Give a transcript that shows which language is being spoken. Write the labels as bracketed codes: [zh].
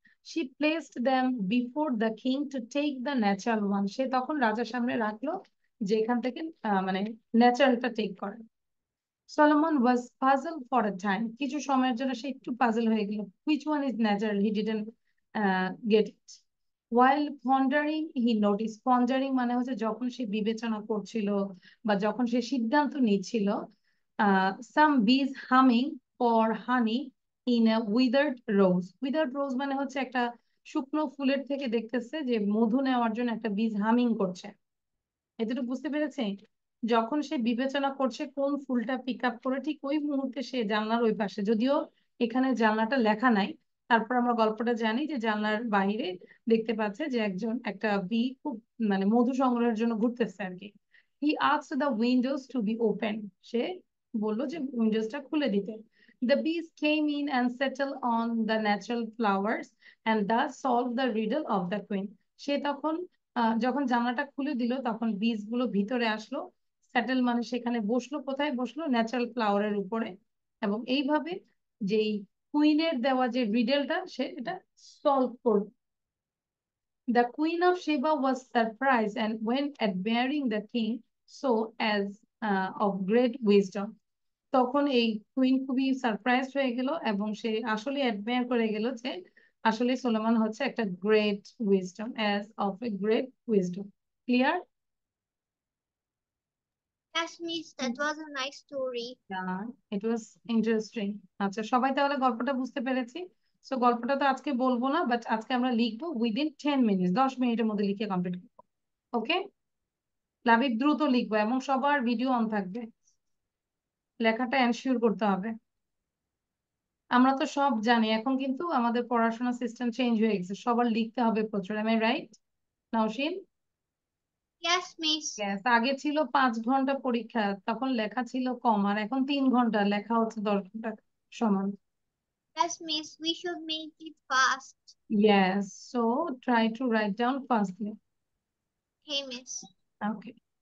[en] She placed them before the king to take the natural one. [bn] সে তখন রাজার সামনে রাখলো যে এখান থেকে মানে ন্যাচারালটা টেক করে। [en] Solomon was puzzled for a time. [bn] কিছু সময়ের জন্য সে একটু পাজল হয়ে গেল। [en] Which one is natural? He didn't get it. While pondering, he noticed. [bn] Pondering মানে হচ্ছে যখন সে বিবেচনা করছিল বা যখন সে সিদ্ধান্ত নিচ্ছিল, [en] some bees humming for honey in a withered rose. [bn] Withered rose মানে হচ্ছে একটা শুকনো ফুলের থেকে দেখতেছে যে মধু নেওয়ার জন্য একটা বীজ হামিং করছে। এতটুকু বুঝতে পেরেছে? যখন সে বিবেচনা করছে কোন ফুলটা পিক আপ করে, ঠিক ওই মুহূর্তে সে জানলার ওই পাশে, যদিও এখানে জানলাটা লেখা নাই, তারপর আমরা গল্পটা জানি যে জানলার বাইরে দেখতে পাচ্ছে যে একটা বি খুব মানে মধু সংগ্রহের জন্য ঘুরতেছে আর কি। [en] He asked the windows to be open. [bn] সে বললো যে উইন্ডোজটা খুলে দিতে। [en] The bees came in and settled on the natural flowers and thus solved the riddle of the queen. [bn] সে তখন যখন জানলাটা খুলে দিল তখন বীজগুলো ভিতরে আসলো, স্যাটেল মানে সেখানে বসলো। কোথায় বসলো? ন্যাচারাল ফ্লাওয়ারের উপরে। এবং এইভাবে যেই কুইনের দেওয়া যে রিডেলটা সে এটা সলভ করলো। [en] The Queen of Sheba was surprised and went admiring the king so as of great wisdom. [bn] তখন এই কুইন খুবই সারপ্রাইজড হয়ে গেল এবং সে আসলে অ্যাডমায়ার করে গেল যে আসলে সোলোমন হচ্ছে একটা great wisdom, [en] As of a great wisdom. [bn] Clear? [en] Yes, Miss, that was a nice story. It was interesting. [bn] আচ্ছা, সবাই তাহলে গল্পটা বুঝতে পেরেছি। সো গল্পটা তো আজকে বলবো না, বাট আজকে আমরা লিখবো [en] within 10 minute, [bn] 10 মিনিটের মধ্যে লিখে কমপ্লিট করবো। ওকে? লাভিব দ্রুত লিখবো এবং সবার ভিডিও অন থাকবে, লেখাটা এনশিওর করতে হবে। আমরা তো সব জানি, এখন কিন্তু আমাদের পড়াশোনা সিস্টেম চেঞ্জ হয়ে গেছে, সবার লিখতে হবে প্রচুর। [en] Am I right Nawshin? Yes, Miss. [bn] Yes, আগে ছিল 5 ঘন্টা পরীক্ষা, তখন লেখা ছিল কম, আর এখন 3 ঘন্টা, লেখা হচ্ছে 10 ঘন্টা সমান। [en] Yes, Miss, we should make it fast. Yes, so try to write down fastly. Hey, Miss. Okay.